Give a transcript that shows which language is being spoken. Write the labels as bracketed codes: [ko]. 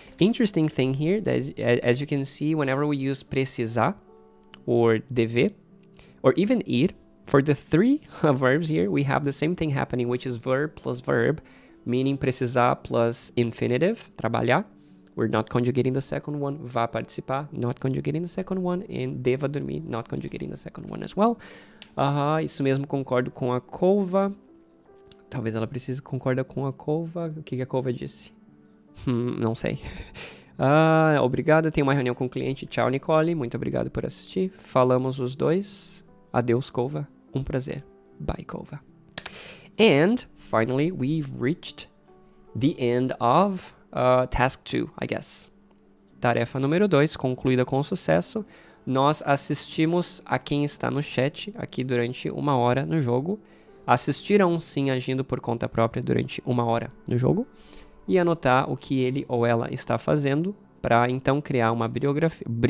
[en] Interesting thing here, that as you can see, whenever we use precisar or dever, or even ir, for the three verbs here, we have the same thing happening, which is verb plus verb, meaning precisar plus infinitive, trabalhar. We're not conjugating the second one. [pt] Vá participar, [en] not conjugating the second one. And [pt] deva dormir, [en] not conjugating the second one as well. [pt] Isso mesmo, concordo com a Cova. Talvez ela precise concordar com a Cova. O que a Cova disse? Não sei. Obrigado, tenho uma reunião com o cliente. Tchau, Nicole. Muito obrigado por assistir. Falamos os dois. Adeus, Cova. Um prazer. [en] Bye, [pt] Cova. [en] And finally, we've reached the end of task 2, I guess. [pt] Tarefa número 2, concluída com sucesso. Nós assistimos a quem está no chat aqui durante 1 hora no jogo. Assistiram sim agindo por conta própria durante 1 hora no jogo. E anotar o que ele ou ela está fazendo para então criar uma biografia.